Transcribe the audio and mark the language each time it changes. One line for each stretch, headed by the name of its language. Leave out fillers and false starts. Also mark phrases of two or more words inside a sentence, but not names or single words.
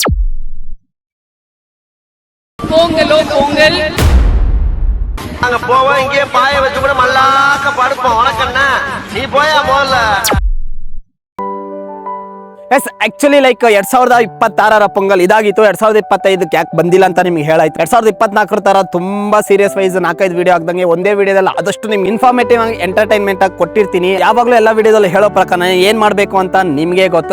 Tamil: அங்க போவோம், இங்கே பாய வச்சு கூட மல்லாக்க படுப்போம். உனக்கண்ணா நீ போயா போல.
English: Yes, actually like
Kannada: 2026 ಪೊಂಗಲ್ ಇದಾಗಿತ್ತು. 2025 ಯಾಕೆ ಬಂದಿಲ್ಲ ಅಂತ ನಿಮ್ಗೆ ಹೇಳಾಯ್ತು. 2024 ತರ ತುಂಬಾ
English: serious wise
Kannada: 4-5 ವಿಡಿಯೋ ಆಗ್ದಂಗೆ ಒಂದೇ ವಿಡಿಯೋದಲ್ಲಿ ಆದಷ್ಟು ನಿಮ್ಗೆ ಇನ್ಫಾರ್ಮೇಟಿವ್ ಆಗಿ ಎಂಟರ್ಟೈನ್ಮೆಂಟ್ ಆಗಿ ಕೊಟ್ಟಿರ್ತೀನಿ. ಯಾವಾಗಲೂ ಎಲ್ಲ ವಿಡಿಯೋದಲ್ಲಿ ಹೇಳೋ ಪ್ರಕಾರ ಏನ್ ಮಾಡ್ಬೇಕು ಅಂತ ನಿಮ್ಗೆ ಗೊತ್ತು.